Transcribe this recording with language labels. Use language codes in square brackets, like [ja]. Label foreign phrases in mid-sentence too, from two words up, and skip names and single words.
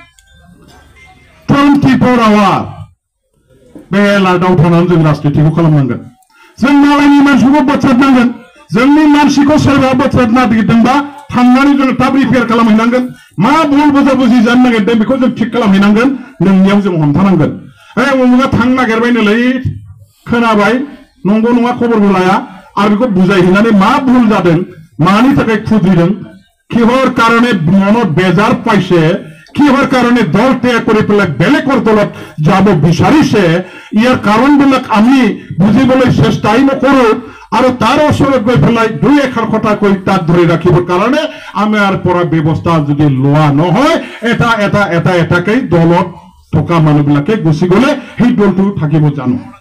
[brx] 24 आवार बे लादाव थानानै जों राजनितिखौ खालामनांगोन जों मालायनि मानसिखौ बोथ्रोदनांगोन जोंनि मानसिखौ सोरबा बोथ्रोदनो नागिरदोंबा थांनानै जों थाब रिपेयार खालामहैनांगोन मा भुल बुजाबुजि जानो नागिरदों बेखौ जों थिक खालामहैनांगोन नोंनियाव जों हमथानांगोन उमुगा थांनो नागिरबायनोलै खोनाबाय नंगौ नङा खबरबो लाया आरो बेखौ बुजायहैनानै मा भुल जादों मानि थाखाय खुद्रिदों [as] কিহৰ কাৰণে মনত বেজাৰ পাইছে কিহৰ কাৰণে দল ত্যাগ কৰি পেলাই বেলেগৰ দলত যাব বিচাৰিছে ইয়াৰ কাৰণবিলাক আমি বুজিবলৈ চেষ্টাই নকৰো আৰু তাৰ ওচৰত গৈ পেলাই দুই এষাৰ কথা কৈ তাক ধৰি ৰাখিবৰ কাৰণে আমাৰ পৰা ব্যৱস্থা যদি লোৱা নহয় এটাকৈ দলত থকা মানুহবিলাকে গুচি গ'লে সেই দলটো থাকিব জানো